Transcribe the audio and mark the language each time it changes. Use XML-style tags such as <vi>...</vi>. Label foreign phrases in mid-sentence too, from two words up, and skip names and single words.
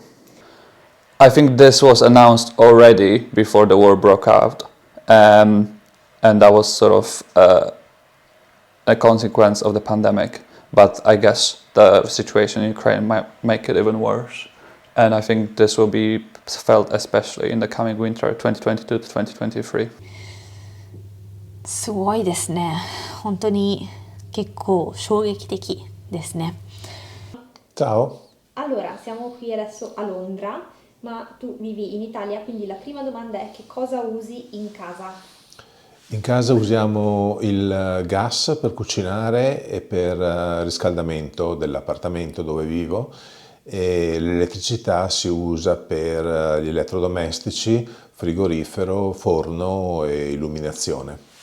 <en>I think this was announced already before the war broke out, and that was sort of a consequence of the pandemic. But I guess the situation in Ukraine might make it even worse. And I think this will be felt especially in the coming winter 2022 to 2023.</en> <ja>すごいですね。本当に結構衝撃的ですね。</ja> <it>Ciao. Allora, siamo qui adesso a Londra, ma tu vivi in Italia, quindi la prima domanda è che cosa usi in casa? In casa usiamo il gas per cucinare e per riscaldamento dell'appartamento dove vivo e l'elettricità si usa per gli elettrodomestici, frigorifero, forno e illuminazione.</it>